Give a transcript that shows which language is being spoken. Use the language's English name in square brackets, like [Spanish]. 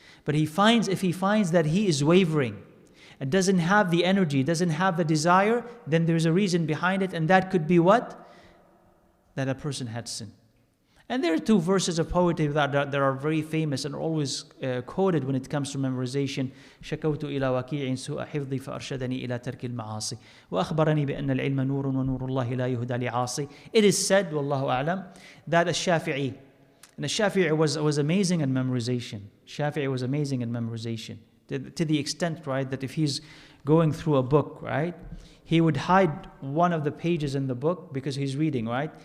[English] But if he finds that he is wavering and doesn't have the energy, doesn't have the desire, then there's a reason behind it, and that could be what? That a person had sinned. And there are two verses of poetry that are very famous and are always quoted when it comes to memorization. [Arabic] شكوت إلى وكيع سوء حفظي فأرشدني إلى ترك المعاصي وأخبرني بأن العلم نور ونور الله لا يهدى لعاصي. [English] It is said, [Arabic] والله أعلم, [English] that Shafi'i, and Shafi'i was amazing in memorization. Shafi'i was amazing in memorization. To the extent, right, that if he's going through a book, right, he would hide one of the pages in the book because he's reading, right?